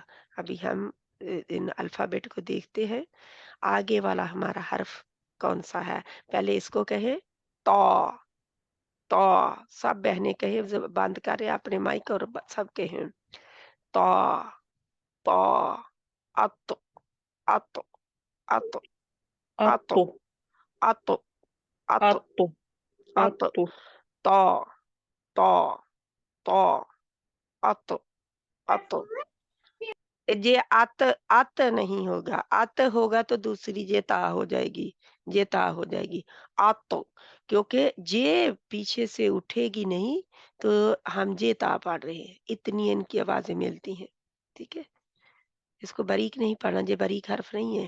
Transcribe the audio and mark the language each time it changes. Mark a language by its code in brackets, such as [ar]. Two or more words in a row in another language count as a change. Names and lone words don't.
[ur] ابھی ہم ان الفابیٹ کو دیکھتے ہیں. آگے والا ہمارا حرف کون سا ہے? پہلے اس کو کہیں، تو۔ تو سب بہنیں کہیں، بند کریں اپنے مائک اور سب کہیں, तो तो अत अत अत अत atto, अत अत atto, अत atto, तो तो तो अत अत। یہ ات ات نہیں ہوگا، ات ہوگا تو دوسری جے تا ہو جائے گی، جے تا ہو جائے گی, जे ता हो जाएगी। ات، کیونکہ جے پیچھے سے اٹھے گی نہیں تو ہم جے تا پڑھ رہے ہیں، اتنی ان کی آوازیں ملتی ہیں. ٹھیک ہے، اس کو باریک نہیں پڑھنا، یہ باریک حرف نہیں ہے.